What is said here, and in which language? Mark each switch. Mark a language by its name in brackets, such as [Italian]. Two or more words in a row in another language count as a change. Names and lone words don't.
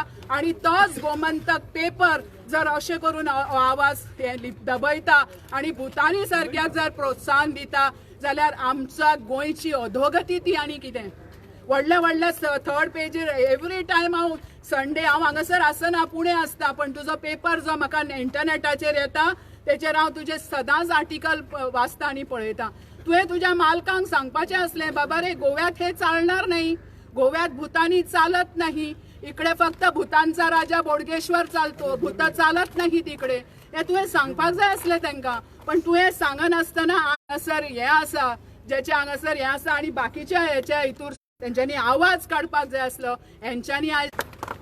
[Konkani] आणि तोच गोमंतक पेपर जर अशें करून आवाज दबयता आणि भुतानी सारक्याक जर प्रोत्साहन दिता जाल्यार आमच्या गोंयची अधोगती ती आनी कितें? व्हडले थर्ड पेजीर [English] every time [Konkani] हांव संडे हांव हांगासर आसना पुणे आसता, पण तुजो पेपर जो म्हाका इंटरनेटाचेर येता तेचेर हांव तुजे सदांच आर्टिकल वाचता आणि पळयता। तुवें तुज्या मालकांक सांगपाचें असलें [Marathi] बाबा रे गोव्यात हे चालणार नाही, गोव्यात भुतानी चालत नाही, इकडे फक्त भूतानचा राजा बोडगेश्वर चालतो, भूत चालत नाही तिकडे, [Konkani] हे तुवें सांगपाक जाय आसलें तांकां। पण तुवें सांगनासतना हांगासर हे आसा जेचे हांगासर हे आसा आणि बाकीच्या हेच्या हितूर तेंच्यांनी आवाज काडपाक जाय आसलो। हेंच्यांनी आयज